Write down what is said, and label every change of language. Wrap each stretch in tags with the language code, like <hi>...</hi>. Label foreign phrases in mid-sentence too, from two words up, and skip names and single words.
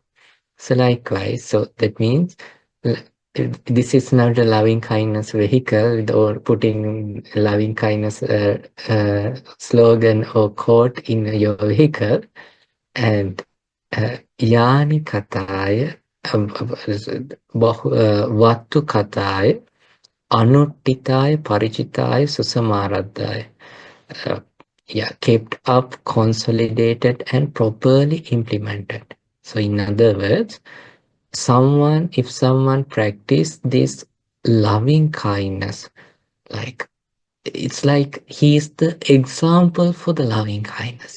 <en>So likewise, so that means this is not a loving kindness vehicle or putting loving kindness slogan or quote in your vehicle.</en> <pi>And yani kataya vattu kataya anuttitaya parichitaya susamaradaya.</pi> <en>Yeah, kept up, consolidated, and properly implemented. So in other words, if someone practice this loving kindness, like it's like he is the example for the loving kindness.</en>